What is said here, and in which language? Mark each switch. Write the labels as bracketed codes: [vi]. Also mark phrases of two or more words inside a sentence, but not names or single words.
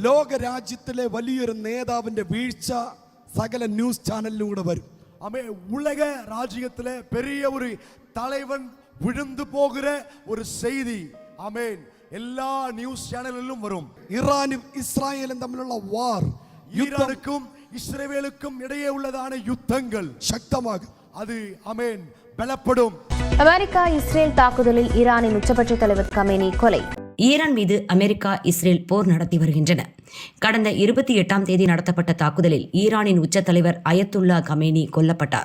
[ml] ലോകരാജ്യത്തിലെ വലിയൊരു നേതാവിന്റെ വീഴ്ച സകല [en] news channel-ilum [ml] കൂടെ വരും. [ta] உலக ராஜ்யத்திலே பெரிய ஒரு தலைவன் விழுந்து போகிற ஒரு செய்தி ஆமென் எல்லா [en] news channel-ilum [ta] வரும். [ml] ഇറാനും ഇസ്രായേലും തമ്മിലുള്ള വാർ, [ta] ஈரானுக்கும் இஸ்ரவேலுக்கும் இடையே உள்ளதான யுத்தங்கள் [ml] ശക്തമാകും. [ta] அது ஆமென் பலப்படும். அமெரிக்கா இஸ்ரேல் தாக்குதலில் ஈரானின் உச்சபட்ச தலைவர் கமேனி கொலை. ஈரான் மீது அமெரிக்கா இஸ்ரேல் போர் நடத்தி வருகின்றன. கடந்த 28ஆம் தேதி நடத்தப்பட்ட தாக்குதலில் ஈரானின் உச்ச தலைவர் அயத்துல்லா கமேனி கொல்லப்பட்டார்.